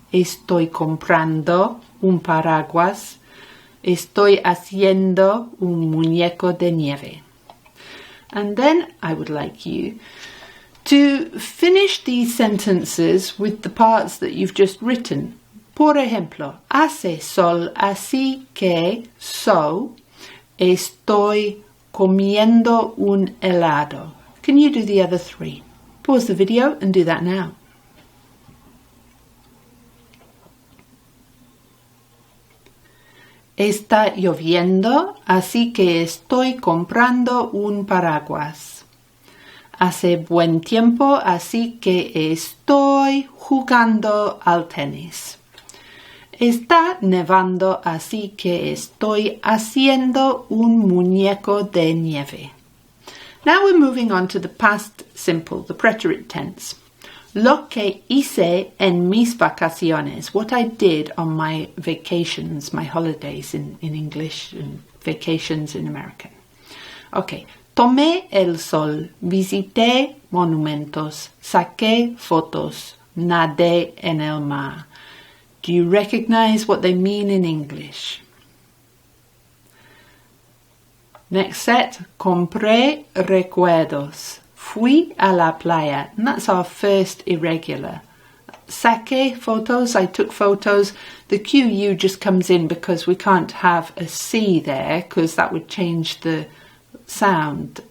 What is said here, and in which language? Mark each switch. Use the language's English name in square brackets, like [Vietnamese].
[Spanish] Estoy comprando un paraguas. Estoy haciendo un muñeco de nieve. [English] And then I would like you to finish these sentences with the parts that you've just written. [Spanish] Por ejemplo, hace sol, así que, so, estoy comiendo un helado. [English] Can you do the other three? Pause the video and do that now. [Spanish] Está lloviendo, así que estoy comprando un paraguas. Hace buen tiempo, así que estoy jugando al tenis. Está nevando, así que estoy haciendo un muñeco de nieve. [English] Now we're moving on to the past simple, the preterite tense. [Spanish] Lo que hice en mis vacaciones, [English] what I did on my vacations, my holidays in English and vacations in American. [Spanish] Okay, tomé el sol, visité monumentos, saqué fotos, nadé en el mar. [English] Do you recognize what they mean in English? Next set, [Spanish] compré recuerdos. Fui a la playa. [English] And that's our first irregular. Saqué photos, I took photos. The QU just comes in because we can't have a C there because that would change the sound.